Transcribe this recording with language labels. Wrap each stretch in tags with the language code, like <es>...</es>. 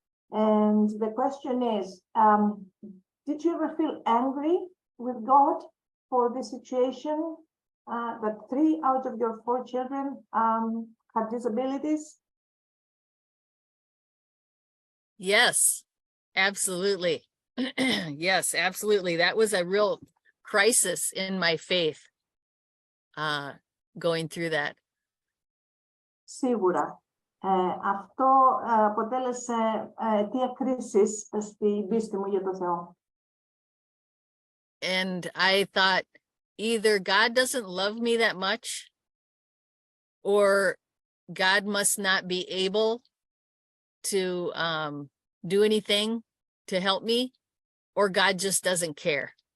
<en>And the question is, did you ever feel angry with God for this situation, that 3 out of your 4 children have disabilities? Yes, absolutely. Yes, absolutely. That was a real crisis in my faith, going through that.</en> <el>Σίγουρα. Αυτό αποτέλεσε αιτία κρίσης στην πίστη μου για το Θεό.</el> <en>And I thought, either God doesn't love me that much, or God must not be able to do anything to help me, or God just doesn't care.</en>